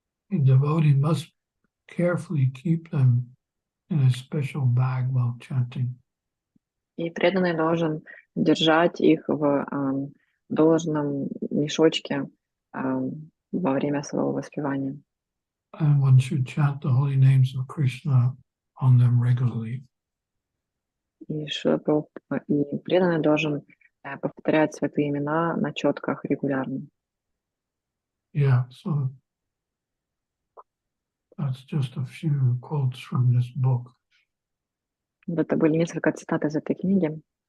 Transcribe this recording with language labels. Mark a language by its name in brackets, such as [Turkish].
[English] A devotee must carefully keep them in a special bag while chanting. [Russian] И преданный должен держать их в должном мешочке во время своего воспевания. [English] And one should chant the holy names of Krishna on them regularly. [Russian] И преданный должен повторять святые имена на четках регулярно. [English] Yeah, so that's just a few quotes from this book. [Russian] Это были несколько цитат из этой книги.